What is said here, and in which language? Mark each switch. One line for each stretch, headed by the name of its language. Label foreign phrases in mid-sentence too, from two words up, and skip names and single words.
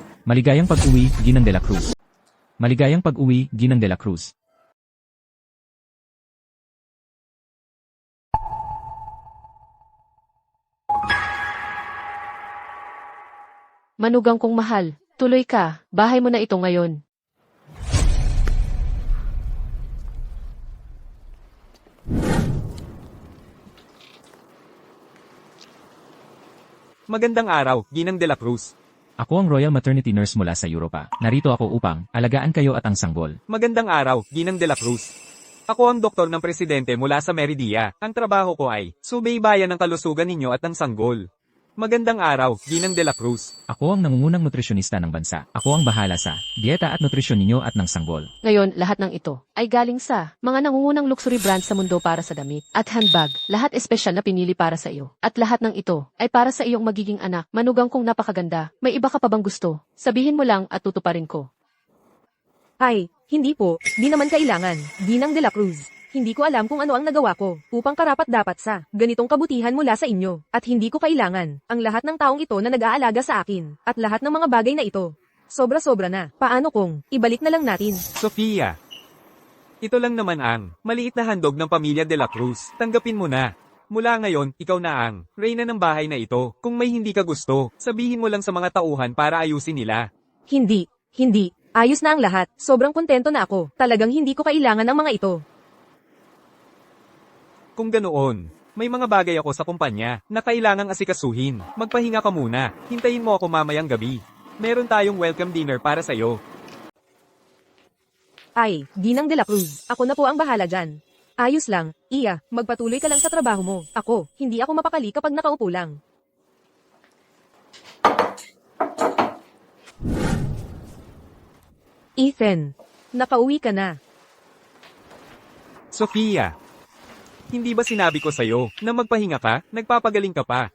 Filipino: Maligayang pag-uwi, Ginang de la Cruz. Maligayang pag-uwi, Ginang de la Cruz. Manugang kong mahal, tuloy ka, bahay mo na ito ngayon. Magandang araw, Ginang de la Cruz. Ako ang
English: Royal Maternity Nurse
Filipino: mula sa Europa. Narito ako upang alagaan kayo at ang sanggol. Magandang araw, Ginang de la Cruz. Ako ang doktor ng presidente mula sa Meridia. Ang trabaho ko ay subaybayan ng kalusugan ninyo at ng sanggol. Magandang araw, Ginang de la Cruz. Ako ang nangungunang nutrisyonista ng bansa. Ako ang bahala sa dieta at nutrisyon ninyo at ng sanggol. Ngayon, lahat ng ito ay galing sa mga nangungunang
English: luxury brands
Filipino: sa mundo para sa damit at handbag. Lahat espesyal na pinili para sa iyo. At lahat ng ito ay para sa iyong magiging anak. Manugang kong napakaganda. May iba ka pa bang gusto? Sabihin mo lang at tutuparin ko. Ay, hindi po, di naman kailangan, Ginang de la Cruz. Hindi ko alam kung ano ang nagawa ko upang karapat-dapat sa ganitong kabutihan mula sa inyo. At hindi ko kailangan ang lahat ng taong ito na nag-aalaga sa akin at lahat ng mga bagay na ito. Sobra-sobra na. Paano kung ibalik na lang natin? Sofia. Ito lang naman ang maliit na handog ng pamilya de la Cruz. Tanggapin mo na. Mula ngayon, ikaw na ang reyna ng bahay na ito. Kung may hindi ka gusto, sabihin mo lang sa mga tauhan para ayusin nila. Hindi. Ayos na ang lahat. Sobrang kontento na ako. Talagang hindi ko kailangan ng mga ito. Kung ganoon, may mga bagay ako sa kumpanya na kailangang asikasuhin. Magpahinga ka muna. Hintayin mo ako mamayang gabi. Meron tayong
English: welcome dinner
Filipino: para sa'yo. Ay, Ginang de la Cruz. Ako na po ang bahala dyan. Ayos lang. Iya, magpatuloy ka lang sa trabaho mo. Ako, hindi ako mapakali kapag nakaupo lang. Ethan, nakauwi ka na. Sofia, hindi ba sinabi ko sa'yo na magpahinga ka, nagpapagaling ka pa?